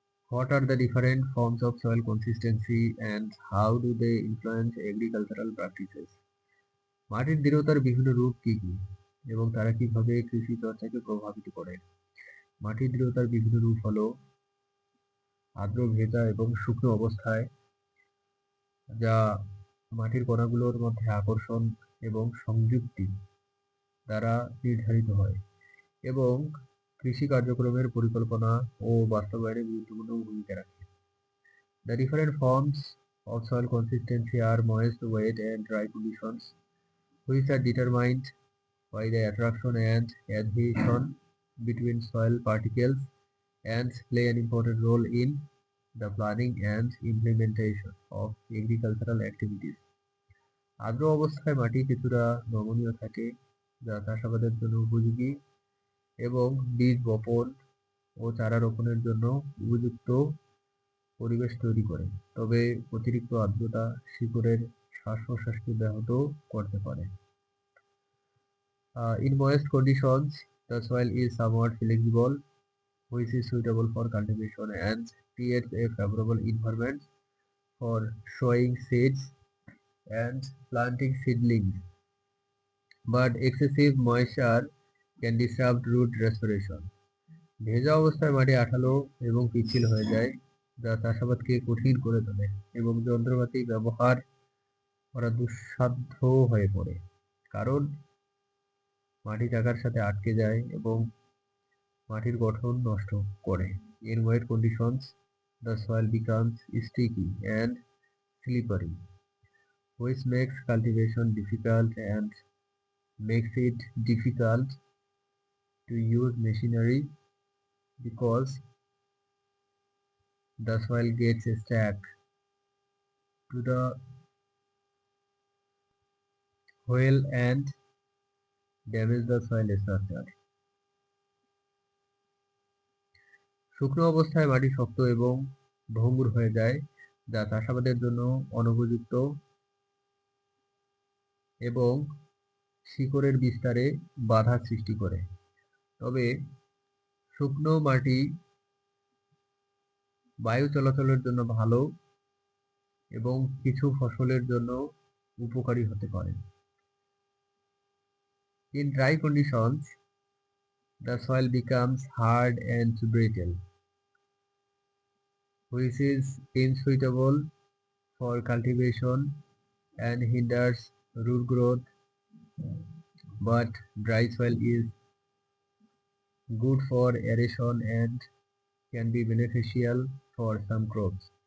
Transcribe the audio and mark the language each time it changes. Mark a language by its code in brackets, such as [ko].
[en] What are the different forms of soil consistency and how do they influence agricultural practices? [bn] মাটির দৃঢ়তার বিভিন্ন রূপ কি কি এবং তারা কিভাবে কৃষি চর্চাকে প্রভাবিত করে? মাটির দৃঢ়তার বিভিন্ন রূপ হলো আর্দ্র, ভেজা এবং শুকনো অবস্থায়, যা মাটির কণাগুলোর মধ্যে আকর্ষণ এবং সংযুক্তি দ্বারা নির্ধারিত হয় এবং কৃষি কার্যক্রমের পরিকল্পনা ও বাস্তবায়নে গুরুত্বপূর্ণ ভূমিকা রাখে। [en] The different forms of soil consistency are moist, wet, and dry conditions, which are determined by the attraction and adhesion between soil particles and play an important role in the planning and implementation of agricultural activities. [bn] আর্দ্র অবস্থায় মাটি কিছুটা নমনীয় থাকে, যা চাষাবাদের জন্য উপযোগী এবং বীজ বপন ও চারা রোপণের জন্য উপযুক্ত পরিবেশ তৈরি করে। তবে অতিরিক্ত আর্দ্রতা শিকড়ের শ্বাস-প্রশ্বাসকে ব্যাহত করতে পারে। [en] In moist conditions, the soil is somewhat flexible, which is suitable for cultivation and creates a favorable environment for sowing seeds and planting seedlings. But excessive moisture can disrupt root respiration. [bn] ভেজা অবস্থায় মাটি আঠালো এবং পিচ্ছিল হয়ে যায়, যা চাষাবাদকে কঠিন করে তোলে এবং যন্ত্রপাতি ব্যবহার করা দুঃসাধ্য হয়ে পড়ে, কারণ মাটি জায়গার সাথে আটকে যায় এবং মাটির গঠন নষ্ট করে। [en] In wet conditions, the soil becomes sticky and slippery, which makes cultivation difficult and makes it difficult to use machinery because the soil gets stuck to the wheel and damage the soil structure. [bn] শুকনো অবস্থায় মাটি শক্ত এবং ভঙ্গুর হয়ে যায়, যা চাষাবাদের জন্য অনুপযুক্ত এবং শিকড়ের বিস্তারে বাধা সৃষ্টি করে। তবে শুকনো মাটি বায়ু চলাচলের জন্য ভালো এবং কিছু ফসলের জন্য উপকারী হতে পারে। [en] In dry conditions, the soil becomes hard and brittle, which is unsuitable for cultivation and hinders root growth, but dry soil is good for aeration and can be beneficial for some crops.